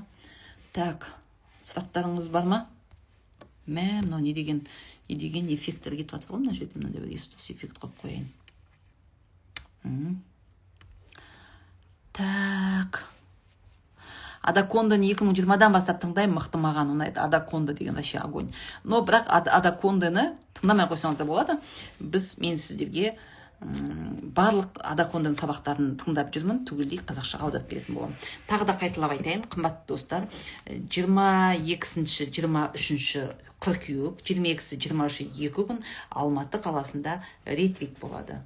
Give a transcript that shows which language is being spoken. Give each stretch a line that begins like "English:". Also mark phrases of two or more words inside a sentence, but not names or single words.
Kazakh: Так, сұрақтарыңыз бар ма? Мынау не деген эффекттер кетіп жатыр ғой, мына жерде мынандай бір эффект қойып қояйын. Так. Адаконданы 2020-дан бастап тыңдаймын, мықты, маған ұнайды. Адаконда деген
Russian: вообще огонь.
Kazakh: Но бірақ Адаконданы тыңдамай қойсаңыз да болады. Мен сіздерге барлық Адаконданың сабақтарын тыңдап жүрмін, түгелдей қазақшаға аударып беретін боламын. Тағы да қайталап айтайын, қымбатты достар, 22-ші, 23-ші қыркүйек, 22-ші, 23-ші 2 күн Алматы қаласында ретрит болады.